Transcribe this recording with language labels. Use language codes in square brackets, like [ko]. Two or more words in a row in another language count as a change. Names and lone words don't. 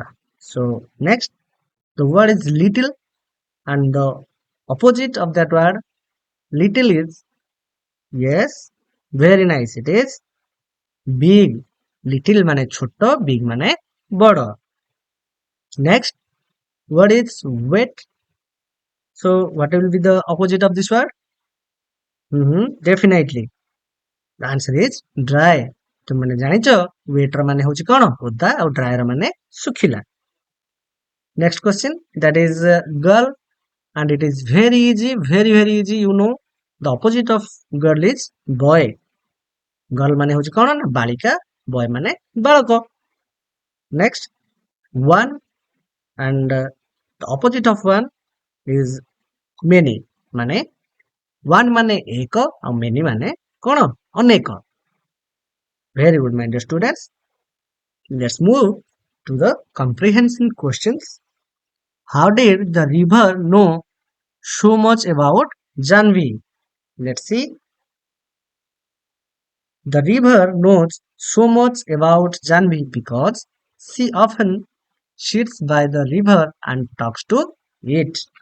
[en] So next, the word is little, and the opposite of that word little is, yes, very nice, it is big. [bn] Little মানে ছোট, big মানে বড়. [en] Next word is wet. So what will be the opposite of this word? Definitely. The answer is dry. [or] तुमने ଜାଣିଛ wet ର ମାନେ ହଉଛି କଣ? ଓଦା, ଆଉ dry ର ମାନେ ଶୁଖିଲା. [en] Next question, that is girl, and it is very easy, very very easy, you know. The opposite of girl is boy. [or] Girl ମାନେ ହଉଛି କଣ? ନା ବାଳିକା, boy ମାନେ ବାଳକ. [en] Next, one, and the opposite of one is many. [or] ମାନେ one ମାନେ ଏକ, ଆଉ many ମାନେ କଣ? ଅନେକ. [en] Very good, my dear students. Let's move to the comprehension questions. How did the river know so much about Janvi? Let's see. The river knows so much about Janvi because she often sits by the river and talks to it.